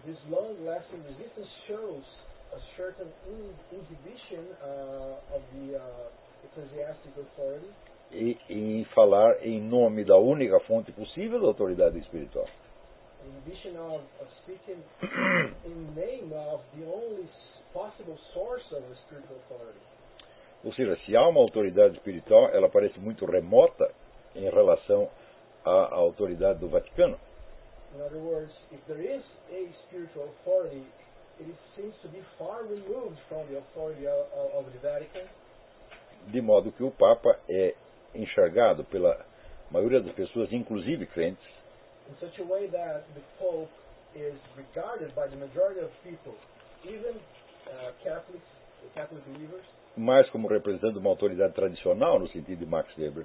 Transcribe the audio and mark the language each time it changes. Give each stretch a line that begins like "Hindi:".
English: This long-lasting resistance shows a certain inhibition of the ecclesiastic authority.
Portuguese: E falar em nome da única fonte possível da autoridade espiritual.
English: Inhibition of speaking in name of the only possible source of the spiritual authority.
Portuguese: Ou seja, se há uma autoridade espiritual, ela parece muito remota em relação à autoridade do Vaticano.
English: In other words, if there is a spiritual authority, it seems to be far removed from the authority of the Vatican.
Portuguese: De modo que o Papa é enxergado pela maioria das pessoas, inclusive crentes,
English: in such a way that the Pope is regarded by the majority of people, even Catholics, Catholic believers,
Portuguese: mais como representando uma autoridade tradicional no sentido de Max Weber.